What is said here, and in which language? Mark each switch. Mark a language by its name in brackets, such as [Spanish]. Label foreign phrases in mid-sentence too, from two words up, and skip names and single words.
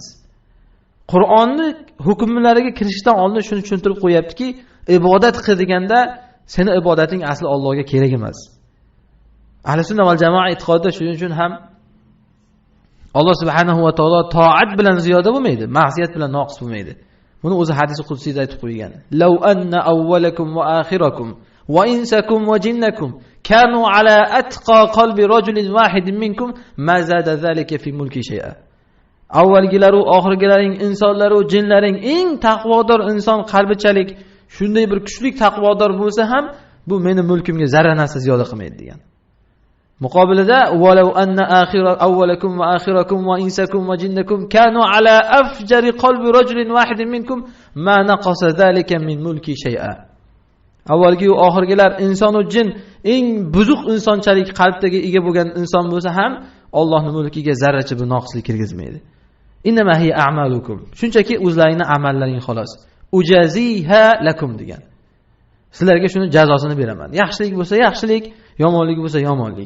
[Uzbek] Qur'onni hukmlariga kirishdan oldin shuni tushuntirib qo'yaptiki, ibodat qilganda seni ibodating asli Allohga kerak emas. Ahli sunna val jamoa e'tiqodida shuning uchun ham Alloh subhanahu va taolo toat bilan ziyoda bo'lmaydi, ma'siyat bilan noqis bo'lmaydi. Buni o'zi hadisi qudsiyda aytib qo'ygan. [Arabic] لو أن أولكم وآخركم وإنسكم وجنكم كانوا على أتقى قلب رجل واحد منكم ما زاد ذلك في ملكي شيئا. [Uzbek] Avvalgilar va oxirgilaring, insonlar va jinlaring eng taqvodor inson qalbichalik shunday bir kuchli taqvodor bo'lsa ham bu meni mulkimga zarra narsa ziyoda qilmaydi degan. [Arabic] Muqobilida ولو أن أولكم وآخركم وإنسكم وجنكم كانوا على أفجر قلب رجل واحد منكم ما نقص ذلك من ملكي شيئا. [Uzbek] Avvalgi va oxirgilar inson va jin eng buzuq insonchalik qalbdagi ega bo'lgan inson bo'lsa ham Allohning mulkiga zarracha bir noqislik kirgizmaydi. [Arabic] إنما هي أعمالكم. [Uzbek] Shunchaki o'zlaringning amallaring xolos. [Arabic] أجازيها لكم degan. [Uzbek] Sizlarga shuni jazosini beraman. Yaxshilik bo'lsa yaxshilik, yomonlik bo'lsa yomonlik.